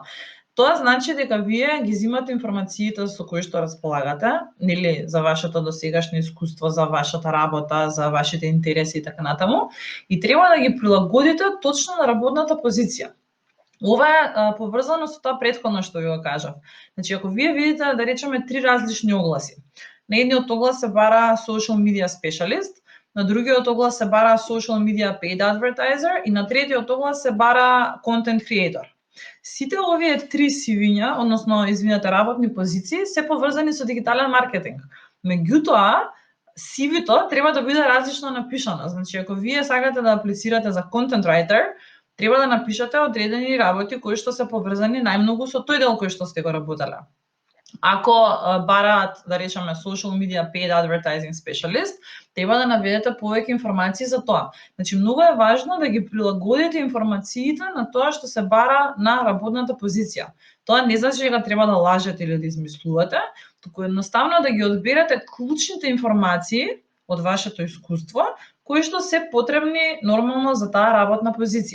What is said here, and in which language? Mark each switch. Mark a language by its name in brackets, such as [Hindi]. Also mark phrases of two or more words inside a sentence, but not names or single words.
[Macedonian] Тоа значи дека вие ги земате информациите со кои што располагате, нели, за вашето досегашно искуство, за вашата работа, за вашите интереси и така натаму, и треба да ги прилагодите точно на работната позиција. Ова е поврзано со тоа претходно што ви го кажав. Значи, ако вие видите, да речеме, 3 различни огласи. На едниот оглас се бара [English] social media specialist, [Macedonian] на другиот оглас се бара [English] social media paid advertiser [Macedonian] и на третиот оглас се бара [English] content creator. [Macedonian] Сите овие 3 CV-ња, односно, извинете, работни позиции, се поврзани со дигитален маркетинг. Меѓутоа, CV-то треба да биде различно напишано. Значи, ако вие сакате да аплицирате за [English] content writer, [Macedonian] треба да напишете одредени работи кои што се поврзани најмногу со тој дел кој што сте го работеле. Ако бараат, да речеме, [English] social media paid advertising specialist, [Macedonian] треба да наведете повеќе информации за тоа. Значи, многу е важно да ги прилагодите информациите на тоа што се бара на работната позиција. Тоа не значи дека треба да лажете или да измислувате, туку едноставно да ги одберете клучните информации од вашето искуство, кои што се потребни нормално за таа работна позиција.